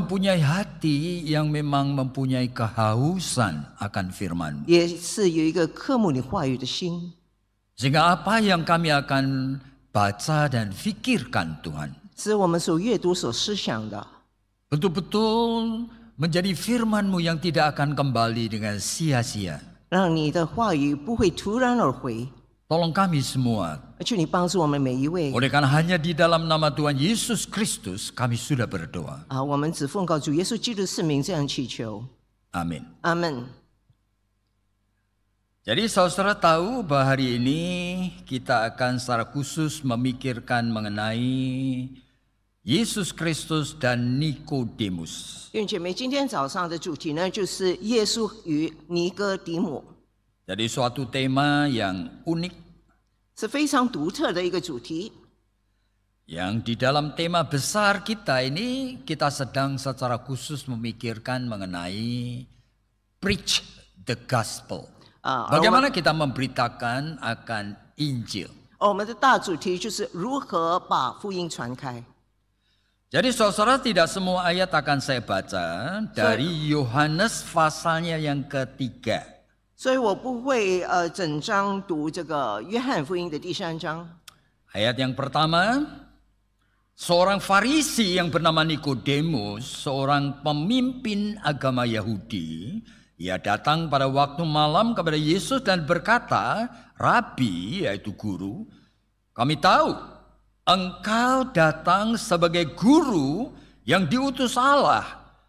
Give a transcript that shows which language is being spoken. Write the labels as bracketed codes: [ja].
[id] mempunyai hati yang memang mempunyai kehausan akan firman. [zh] 也是有一个渴慕你话语的心。 [id] Sehingga apa yang kami akan baca dan fikirkan Tuhan, [zh] 是我们所阅读、所思想的， [id] betul-betul menjadi firman-Mu yang tidak akan kembali dengan sia-sia. [zh] 让你的话语不会突然而回。 [id] Tolong kami semua. [zh] 求你帮助我们每一位。 [id] Oleh karena hanya di dalam nama Tuhan Yesus Kristus kami sudah berdoa. [zh] 我们只奉告主耶稣基督的圣名这样祈求， [id] Amin. [zh] 阿门。 [id] Jadi saudara tahu bahwa hari ini kita akan secara khusus memikirkan mengenai Yesus Kristus dan Nikodemus. [zh] 弟兄姐妹，今天早上的主题呢，就是耶稣与尼哥底母， [id] Jadi suatu tema yang unik, [zh] 是非常独特的一个主题。 [id] yang di dalam tema besar kita ini kita sedang secara khusus memikirkan mengenai [en] preach the gospel. [id] Bagaimana kita memberitakan akan Injil. [zh] 我们的大主题就是如何把福音传开。 [id] Jadi saudara, tidak semua ayat akan saya baca dari Yohanes pasalnya yang ketiga. [zh] 所以我不会整章读这个约翰福音的第3章。 [id] Ayat yang pertama, seorang Farisi yang bernama Nikodemus, seorang pemimpin agama Yahudi, ia datang pada waktu malam kepada Yesus dan berkata, Rabi, yaitu guru, kami tahu engkau datang sebagai guru yang diutus Allah.